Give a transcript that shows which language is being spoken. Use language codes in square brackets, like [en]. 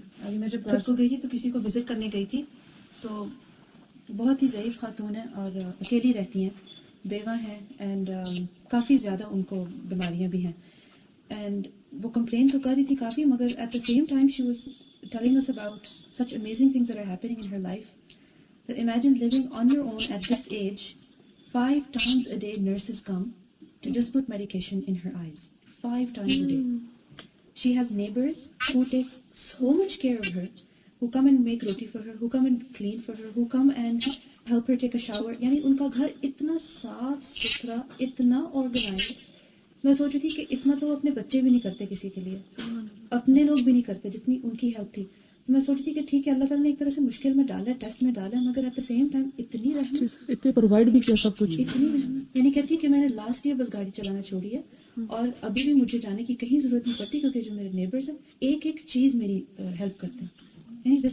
[ur] میں جب گھر کو گئی تھی تو کسی کو وزٹ کرنے گئی تھی، تو بہت ہی ضعیف خاتون ہیں اور اکیلی رہتی ہیں، بیوہ ہیں، اینڈ کافی زیادہ ان کو بیماریاں بھی ہیں. اینڈ وہ کمپلین تو کر رہی تھی کافی، مگر [en] At the same time she was telling us about such amazing things that are happening in her life. That imagine living on your own at this age. 5 times a day nurses come to just put medication in her eyes. 5 times a day. She has neighbors who take so much care of her, who come and make roti for her, who come and clean for her, who come and help her take a shower. [ur] یعنی ان کا گھر اتنا صاف ستھرا، اتنا organized. میں سوچ رہی تھی کہ اتنا تو اپنے بچے بھی نہیں کرتے کسی کے لیے، اپنے لوگ بھی نہیں کرتے جتنی ان کی ہیلپ تھی. تو میں سوچ رہی تھی کہ ٹھیک ہے اللہ تعالیٰ نے ایک طرح سے مشکل میں ڈالا، ٹیسٹ میں ڈالا، مگر [en] at the same time [ur] اتنی رحمت، اتنے پرووائڈ بھی کیا سب کچھ، اتنی رحمت. یعنی کہتی ہے کہ میں نے لاسٹ ایئر بس گاڑی چلانا چھوڑی ہے اور ابھی بھی مجھے جانے کی کہیں ضرورت نہیں پڑتی کیونکہ جو میرے نیبرز ہیں ایک ایک چیز میری ہیلپ کرتے ہیں.